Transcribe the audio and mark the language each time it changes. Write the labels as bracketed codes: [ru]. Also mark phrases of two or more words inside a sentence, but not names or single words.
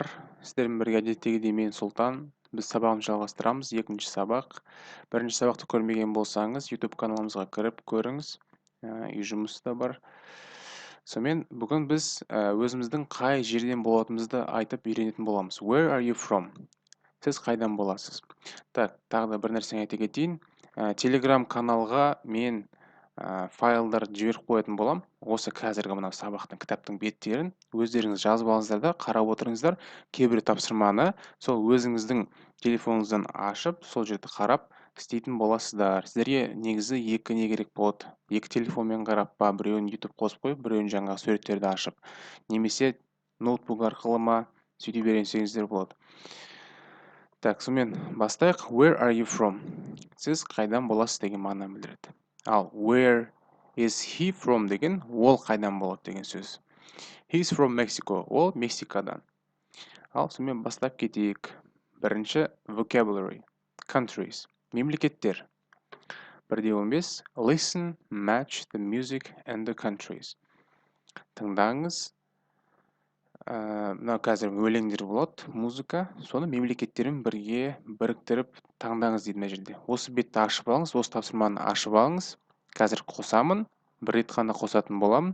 [kk] Сіздермен бірге әдеттегідей мен Сұлтан. Біз сабағымызды жалғастырамыз. Екінші сабақ. Бірінші сабақты көрмеген болсаңыз, YouTube каналымызға кіріп көріңіз. Үй жұмысы да бар. Сонымен бүгін біз өзіміздің қай жерден болатынымызды айтып үйренетін боламыз. [en] Where are you from? [kk] Сіз қайдан боласыз? Так, тағы да бір нәрсені айта кетейін. Telegram каналға мен файлдарды жіберіп қоятын болам. Осы қазіргі мына сабақтың кітаптың беттерін өздеріңіз жазып алыңыздар да қарап отырыңыздар. Кейбір тапсырманы сол өзіңіздің телефоныңыздан ашып, сол жерде қарап істейтін боласыздар. Сіздерге негізі екі не керек болады. Екі телефонмен қарап па, біреуін YouTube қосып қойып, біреуін жаңағы суреттерді ашып, немесе ноутбук арқылы ма сөйте берсеңіздер болады. Так, сонымен бастайық. [en] Where are you from? [kk] Сіз қайдан боласыз деген мағынаны білдіреді. Ал [en] where is he from [kk] деген ол қайдан болады деген сөз. [en] He is from Mexico. [kk] Ол Мексикадан. Ал сонымен бастап кетейік. Бірінші [en] vocabulary. Countries. [kk] Мемлекеттер. 1-15. [en] Listen, match the music and the countries. [kk] Тыңдаңыз. Мына қазір өлеңдер болады, музыка. Соны мемлекеттермен бірге біріктіріп таңдаңыз дейді мына жерде. Осы бетті ашып алыңыз, осы тапсырманы ашып алыңыз. Қазір қосамын, бір рет қана қосатын боламын.